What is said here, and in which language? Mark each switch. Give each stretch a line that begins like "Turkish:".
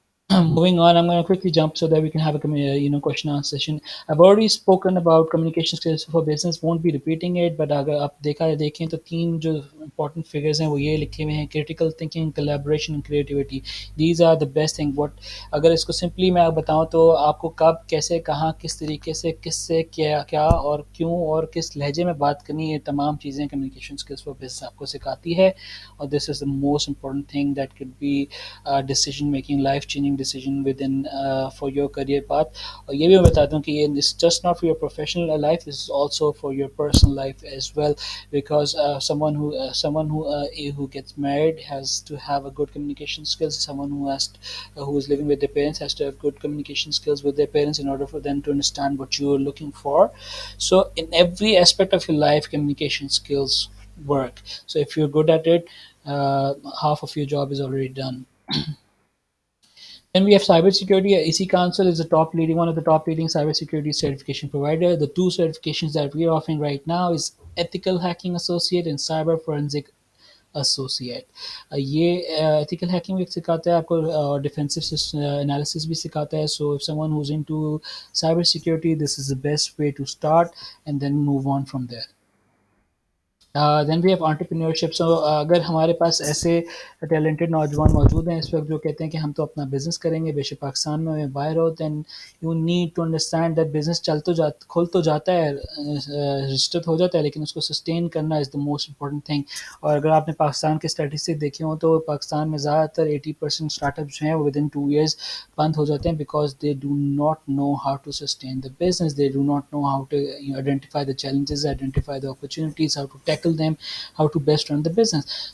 English: Moving on, I'm going to quickly jump so that we can have a question and answer session. I've already spoken about communication skills for business, won't be repeating it, but
Hindi: अगर आप देखें तो 3 जो important figures हैं वो ये लिखे हुए हैं:
English: critical thinking, collaboration and creativity. These are the best thing.
Hindi: अगर इसको simply मैं बताऊं तो आपको कब, कैसे, कहाँ, किस तरीके से, किससे, क्या और क्यों और किस लहजे में बात करनी, ये तमाम चीज़ें
English: communication skills for business
Hindi: आपको सिखाती है.
English: और this is the most important thing that could be decision making, life changing decision within for your career path.
Hindi: और ये भी मैं बताता हूँ कि ये
English: is just not for your professional life, this is also for your personal life as well, because someone who gets married has to have a good communication skills. Someone who is living with their parents has to have good communication skills with their parents in order for them to understand what you are looking for. So in every aspect of your life, communication skills work. So if you're good at it, half of your job is already done. Then we have cybersecurity. EC Council is one of the top leading cybersecurity certification provider. The 2 certifications that we are offering right now is Ethical Hacking Associate and Cyber Forensic Associate.
Hindi: ये ethical hacking भी सिखाता है आपको, defensive analysis भी सिखाता है.
English: So if someone who's into cybersecurity, this is the best way to start and then move on from there. Then we have entrepreneurship.
Hindi: So अगर हमारे पास ऐसे टैलेंटेड नौजवान मौजूद हैं इस वक्त जो कहते हैं कि हम तो अपना बिज़नेस करेंगे, बेशक पाकिस्तान में हमें बाहर हो,
English: then you need to understand that
Hindi: business खुल तो जाता है, रजिस्टर हो जाता है, लेकिन उसको सस्टेन करना
English: is the most important thing.
Hindi: और अगर आपने पाकिस्तान के स्टैटिस्टिक्स देखे हों तो पाकिस्तान में ज़्यादातर 80% स्टार्टअप्स जो हैं वो within 2 years बंद हो जाते हैं,
English: because they do not know how to sustain the business. They do not know how to identify the challenges, identify the opportunities, how to tackle them, how to best run the business.